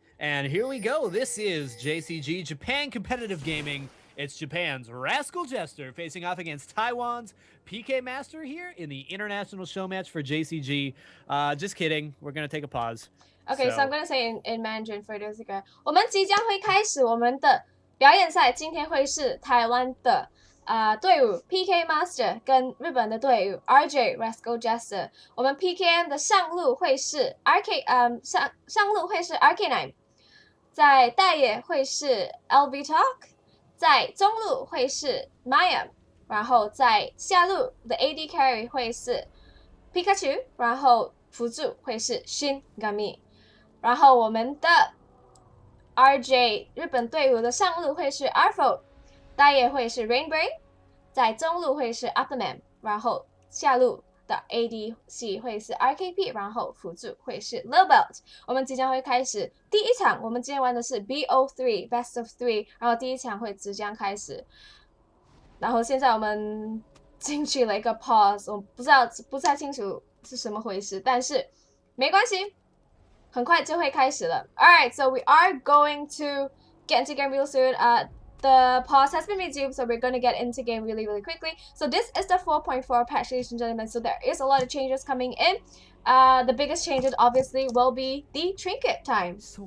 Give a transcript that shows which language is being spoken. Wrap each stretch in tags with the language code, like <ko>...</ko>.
<en>And here we go. This is JCG Japan Competitive Gaming. It's Japan's Rascal Jester facing off against Taiwan's PKMaster here in the international show match for JCG. Just kidding. We're going to take a pause. Okay, so I'm going to say in Mandarin for this again.</en> <zh>我们即将会开始我们的表演赛，今天会是台湾的队伍 PKMaster 跟日本的队伍 RJ Rascal Jester。我们 PKM 的上路会是 上路会是 RK9， 在大野会是 LV Talk， 在中路会是 Maya， 然后在下路的 AD Carry 会是 Pikachu， 然后辅助会是 Shin Gami。然后我们的 RJ 日本队伍的上路会是 Arfo， 大野会是 Rainbray， 在中路会是 Upperman， 然后下路的 ADC 会是 RKP， 然后辅助会是 Lilbelt。我们即将会开始第一场，我们今天玩的是 BO3 Best of 3， 然后第一场会即将开始。然后现在我们进去了一个 pause， 我不太清楚是什么回事，但是没关系，很快就会开始了。</zh> <en>Alright, so we are going to get into game real soon. The pause has been resumed, so we're going to get into game really, really quickly. So this is the 4.4 patch, ladies and gentlemen, so there is a lot of changes coming in. The biggest changes, obviously, will be the trinket time.</en>